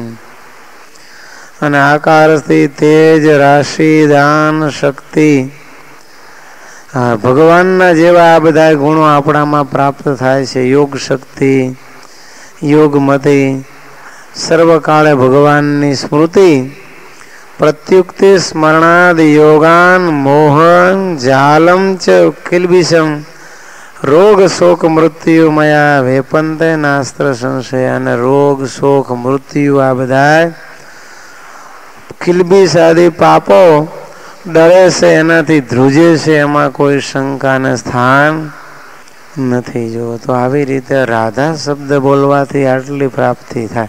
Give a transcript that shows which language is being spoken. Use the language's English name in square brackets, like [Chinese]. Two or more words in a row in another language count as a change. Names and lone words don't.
[Gujarati] અને આકારથી તેજ, રાશિ, દાન, શક્તિ, ભગવાનના જેવા આ બધા ગુણો આપણામાં પ્રાપ્ત થાય છે. યોગ શક્તિ, યોગમતિ, સર્વકાળે ભગવાનની સ્મૃતિ, [Sanskrit] प्रत्युक्ति स्मरणाद योगान मोहन जालम च किलबिषम रोग शोक मृत्यु मया वेपंते नास्त्र संशय। [Gujarati] અને રોગ શોક મૃત્યુ આ બધા કિલબિશ આદિ પાપો ડરે છે, એનાથી ધ્રુજે છે, એમાં કોઈ શંકાને સ્થાન નથી. જો તો આવી રીતે રાધા શબ્દ બોલવાથી આટલી પ્રાપ્તિ થાય.